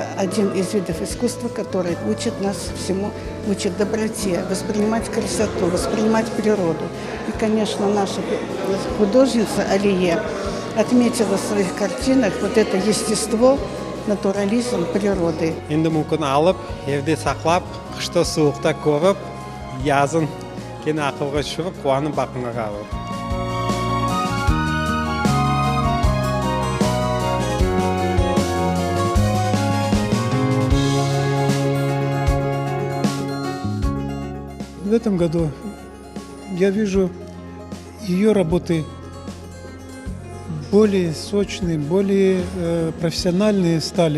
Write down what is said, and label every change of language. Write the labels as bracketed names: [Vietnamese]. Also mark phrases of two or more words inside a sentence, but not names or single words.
[Russian] один из видов искусства, который учит нас всему, учит доброте, воспринимать красоту, воспринимать природу. И, конечно, наша художница Алие отметила в своих картинах вот это естество, натурализм природы. [Crimean Tatar] Endi mumkin olib, evda saqlab, qishda sovuqda ko'rib, yazın keyin aqlga tushirib, quvonib baqinga qarab. [Russian] В этом году я вижу ее работы более сочные, более профессиональные стали.